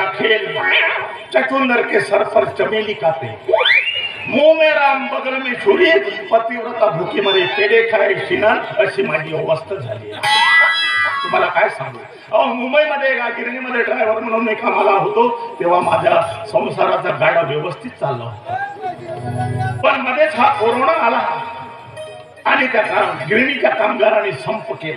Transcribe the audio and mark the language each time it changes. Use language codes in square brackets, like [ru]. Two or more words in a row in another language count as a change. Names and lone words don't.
[hi] खेल चकुंदर के सर पर चमेली का तेल, मुंह में राम बगल में छुरी, [mr] पतिव्रता भूकी मरे, पेढे खाय शिना, अशी माझी अवस्था झाली. तुम्हाला काय सांगू, मुंबईमध्ये एका गिरणीमध्ये ड्रायव्हर म्हणून मी कामाला होतो, तेव्हा माझ्या संसाराचा गाडा व्यवस्थित चालला होता. पण मध्येच हा कोरोना आला आणि त्या गिरणीच्या कामगारांनी संप केला.